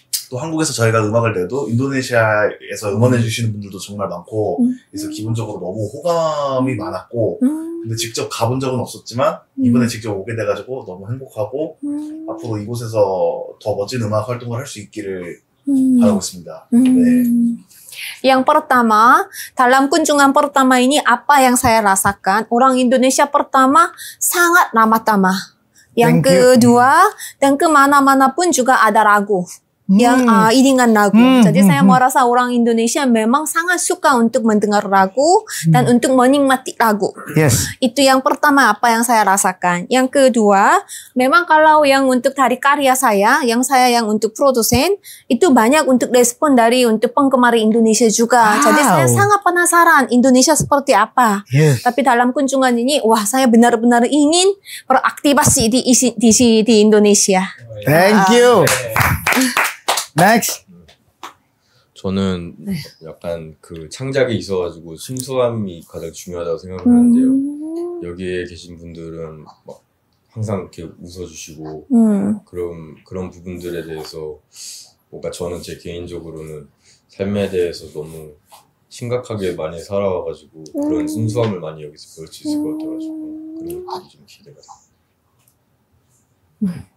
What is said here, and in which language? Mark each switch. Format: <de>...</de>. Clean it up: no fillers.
<ko>또 한국에서 저희가 음악을 내도 인도네시아에서 응원해 주시는 분들도 정말 많고 그래서 기본적으로 너무 호감이 많았고 근데 직접 가본 적은 없었지만 이번에 직접 오게 돼가지고 너무 행복하고 앞으로 이곳에서 더 멋진 음악 활동을 할 수 있기를 바라고 있습니다. 네.</ko> <id>Yang pertama, dalam kunjungan pertama ini apa yang saya rasakan? Orang Indonesia pertama sangat ramah tamah. Yang</id> <en>Thank you.</en> <id>kedua, dan kemana-mana pun juga ada lagu. Yang iringan lagu. Jadi saya merasa orang Indonesia memang sangat suka untuk mendengar lagu dan untuk menikmati lagu.</id> <en>Yes.</en> <id>Itu yang pertama apa yang saya rasakan. Yang kedua, memang kalau yang untuk dari karya saya, yang untuk produsen, itu banyak untuk respon dari untuk penggemar Indonesia juga. Jadi saya sangat penasaran Indonesia seperti apa.</id> <en>Yes.</en> <id>Tapi dalam kunjungan ini, wah saya benar-benar ingin beraktivasi di Indonesia.</id> <en>Thank you. Next.</en> <ko>저는 약간 그 창작이 있어가지고 순수함이 가장 중요하다고 생각하는데요. 여기에 계신 분들은 막 항상 이렇게 웃어주시고 그런 부분들에 대해서 뭔가 저는 제 개인적으로는 삶에 대해서 너무 심각하게 많이 살아와가지고 그런 순수함을 많이 여기서 배울 수 있을 것 같아가지고 그런 것들이 좀 기대가 돼요.</ko>